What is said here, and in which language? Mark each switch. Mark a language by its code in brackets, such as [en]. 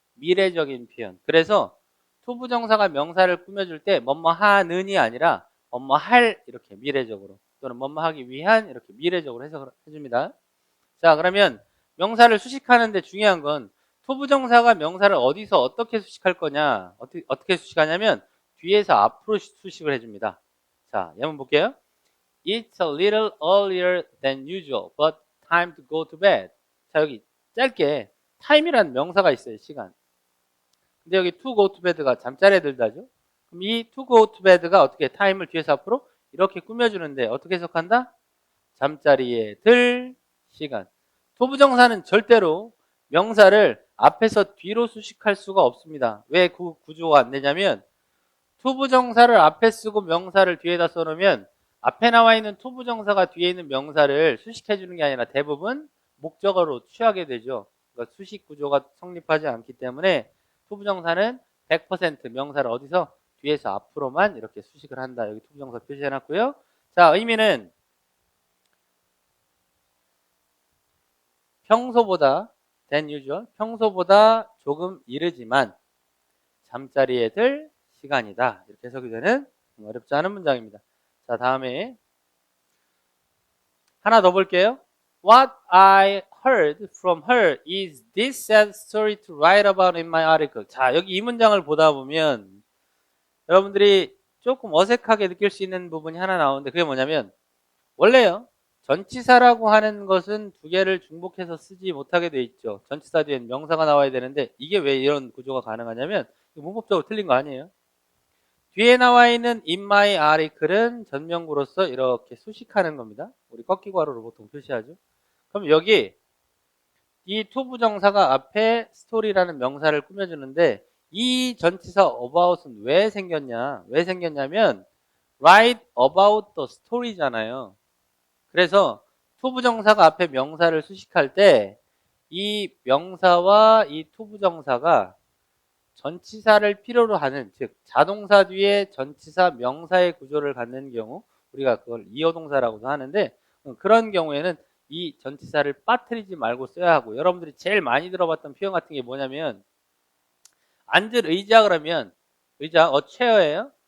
[ko] 미래적인 표현. 그래서 투부정사가 명사를 꾸며줄 때 뭐뭐 하는이 아니라 뭐뭐 할 이렇게 미래적으로 또는 뭐뭐 하기 위한 이렇게 미래적으로 해석을 해줍니다. 자, 그러면 명사를 수식하는데 중요한 건 투부정사가 명사를 어디서 어떻게 수식할 거냐, 어떻게 수식하냐면 뒤에서 앞으로 수식을 해줍니다. 자, 예문 볼게요. [en] It's a little earlier than usual, but time to go to bed. [ko] 자, 여기 짧게 time이라는 명사가 있어요. 시간. 근데 여기 [en] to go to bed [ko] 가 잠자리에 들다죠. 그럼 이 to go to bed가 어떻게 time을 뒤에서 앞으로 이렇게 꾸며주는데 어떻게 해석한다? 잠자리에 들 시간. 투부정사는 절대로 명사를 앞에서 뒤로 수식할 수가 없습니다. 왜 그 구조가 안 되냐면 투부정사를 앞에 쓰고 명사를 뒤에다 써놓으면 앞에 나와 있는 투부정사가 뒤에 있는 명사를 수식해 주는 게 아니라 대부분 목적어로 취하게 되죠. 그러니까 수식 구조가 성립하지 않기 때문에 투부정사는 100% 명사를 어디서 뒤에서 앞으로만 이렇게 수식을 한다. 여기 투부정사 표시해 놨고요. 자, 의미는 평소보다 [en] than usual, [ko] 평소보다 조금 이르지만 잠자리에 들 시간이다. 이렇게 해석이 되는 어렵지 않은 문장입니다. 자, 다음에 하나 더 볼게요. [en] What I heard from her is this sad story to write about in my article. [ko] 자, 여기 이 문장을 보다 보면 여러분들이 조금 어색하게 느낄 수 있는 부분이 하나 나오는데 그게 뭐냐면 원래요. 전치사라고 하는 것은 두 개를 중복해서 쓰지 못하게 돼 있죠. 전치사 뒤엔 명사가 나와야 되는데 이게 왜 이런 구조가 가능하냐면 문법적으로 틀린 거 아니에요. 뒤에 나와 있는 [en] in my article [ko] 은 전명구로서 이렇게 수식하는 겁니다. 우리 꺾기 괄호로 보통 표시하죠. 그럼 여기 이 투부정사가 앞에 story라는 명사를 꾸며주는데 이 전치사 about은 왜 생겼냐? 왜 생겼냐면 [en] write about the story [ko] 잖아요. 그래서 투부정사가 앞에 명사를 수식할 때 이 명사와 이 투부정사가 전치사를 필요로 하는, 즉 자동사 뒤에 전치사 명사의 구조를 갖는 경우 우리가 그걸 이어동사라고도 하는데 그런 경우에는 이 전치사를 빠뜨리지 말고 써야 하고, 여러분들이 제일 많이 들어봤던 표현 같은 게 뭐냐면 앉을 의자 그러면 의자 chair예요.